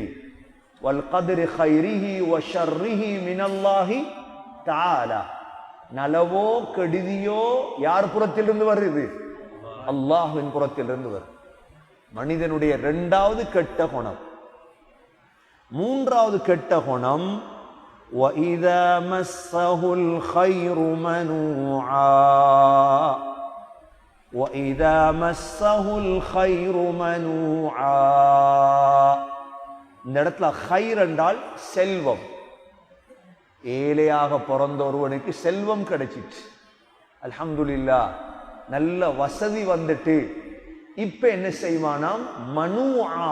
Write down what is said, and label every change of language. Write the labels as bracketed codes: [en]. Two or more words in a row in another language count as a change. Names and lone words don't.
[ar] والقدر خيره وشره من الله تعالى, [ta] நலவோ கெடுதியோ யார் புறத்திலிருந்து வருது? அல்லாஹ்வின் புறத்திலிருந்து வருது. மனிதனுடைய இரண்டாவது கெட்ட குணம். மூன்றாவது கெட்ட குணம், [ar] وَإِذَا مَسَّهُ الْخَيْرُ مَنُوعًا, وَإِذَا مَسَّهُ الْخَيْرُ مَنُوعًا. [ta] இந்த இடத்துல ஹைர் என்றால் செல்வம். ஏழையாக பிறந்த ஒருவனுக்கு செல்வம் கிடைச்சிட்டு, அல்ஹம்துலில்லாஹ், நல்ல வசதி வந்துட்டு, இப்ப என்ன செய்வானாம்? மனுஆ.